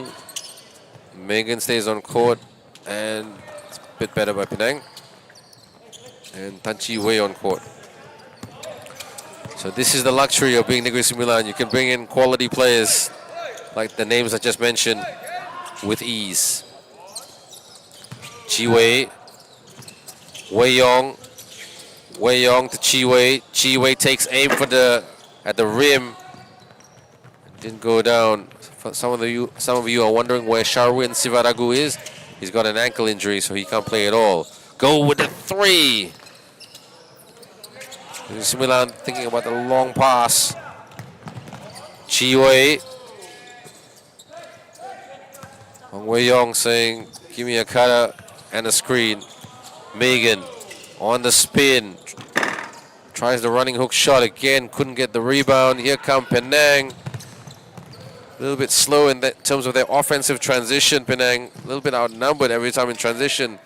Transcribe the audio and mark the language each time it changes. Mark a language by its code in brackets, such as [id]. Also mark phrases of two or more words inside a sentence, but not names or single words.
[en] Megan stays on court, and it's a bit better by Penang. And Tan Chi Wei on court. So this is the luxury of being Negeri Sembilan. You can bring in quality players like the names I just mentioned with ease. Chi Wei. Wei Yong. Wei Yong to Chi Wei. Chi Wei takes aim for at the rim. Didn't go down. For some of you are wondering where Sharwin Sivaragu is. He's got an ankle injury, so he can't play at all. Go with the 3. Sembilan thinking about the long pass. Chi Wei. Ong Wei Yong saying, give me a cutter and a screen. Megan on the spin. Tries the running hook shot again. Couldn't get the rebound. Here come Penang. A little bit slow in terms of their offensive transition. Penang a little bit outnumbered every time in transition.